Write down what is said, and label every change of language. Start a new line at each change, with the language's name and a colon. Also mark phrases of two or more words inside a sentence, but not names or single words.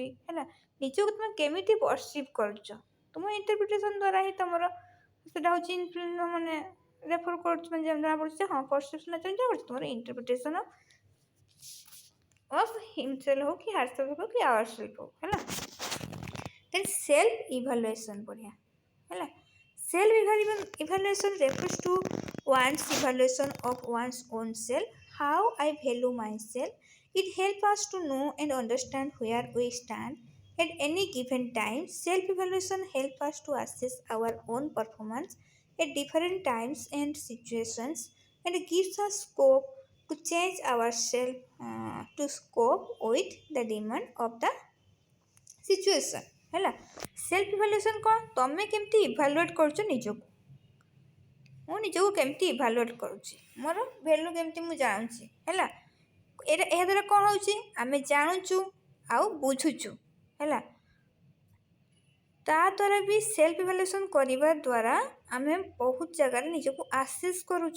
Odia: ହେଲା, ନିଜକୁ ତୁମେ କେମିତି ପରସିଭ୍ କରୁଛ, ତୁମ ଇଣ୍ଟରପ୍ରିଟେସନ୍ ଦ୍ୱାରା ହିଁ ତୁମର ସେଇଟା ହେଉଛି ମାନେ ରେଫର୍ କରୁଛି, ମାନେ ଯେମିତି ଜଣାପଡ଼ୁଛି ଯେ ହଁ ପରସେପ୍ସନ୍ ଜଣାପଡ଼ୁଛି ତୁମର
English: interpretation of himself
Odia: ହଉ କି ହାରସେଲ୍ଫ ହଉ କି
English: our self
Odia: ହଉ। ହେଲା,
English: then self evaluation
Odia: ବଢ଼ିଆ।
English: ହେଲା, self evaluation refers to one's evaluation of one's own self, how I value myself. It helps us to know and understand where we stand at any given time. Self-evaluation helps us to assess our own performance at different times and situations, and it gives us scope to change ourselves to cope with the demand of the situation.
Odia: ହେଲା,
English: self evaluation
Odia: କ'ଣ? ତୁମେ କେମିତି ଇଭାଲୁଏଟ୍ କରୁଛ ନିଜକୁ, ମୁଁ ନିଜକୁ କେମିତି ଇଭାଲୁଏଟ୍ କରୁଛି, ମୋର ଭ୍ୟାଲୁ କେମିତି ମୁଁ ଜାଣୁଛି। ହେଲା, ଏହା ଦ୍ୱାରା କ'ଣ ହେଉଛି, ଆମେ ଜାଣୁଛୁ ଆଉ ବୁଝୁଛୁ। ହେଲା, ତା ଦ୍ୱାରା ବି
English: self evaluation
Odia: କରିବା ଦ୍ୱାରା ଆମେ ବହୁତ ଜାଗାରେ ନିଜକୁ ଆସେସ୍ କରୁଛୁ।